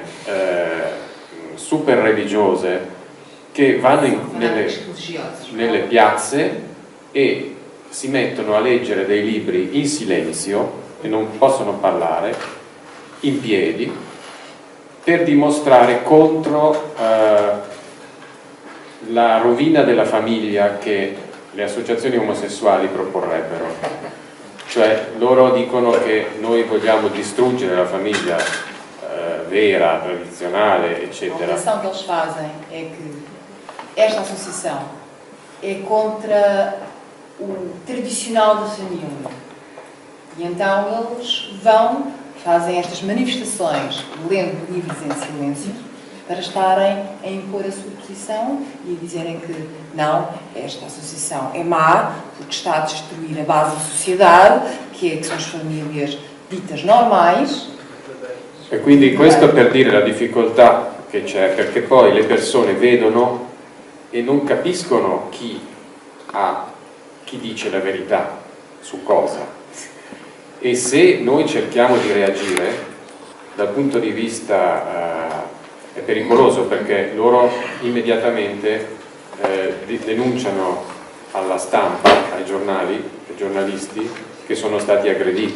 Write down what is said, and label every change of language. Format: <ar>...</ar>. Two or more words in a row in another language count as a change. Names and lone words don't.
<it>super religiose che vanno nelle piazze e si mettono a leggere dei libri in silenzio e non possono parlare, in piedi, per dimostrare contro la rovina della famiglia che le associazioni omosessuali proporrebbero. Cioè loro dicono che noi vogliamo distruggere la famiglia vera, tradizionale, eccetera.</it> <pt>A operação que eles fazem é que esta associação é contra o tradicional da família. E então eles vão, fazem estas manifestações, lendo livros em silêncio, para estarem a impor a sua posição e a dizerem que não, esta associação é má, porque está a destruir a base da sociedade, que são as famílias ditas normais.</pt> <it>E quindi questo per dire la difficoltà che c'è, perché poi le persone vedono e non capiscono chi chi dice la verità su cosa. E se noi cerchiamo di reagire, dal punto di vista è pericoloso, perché loro immediatamente denunciano alla stampa, ai giornali, ai giornalisti che sono stati aggrediti.</it>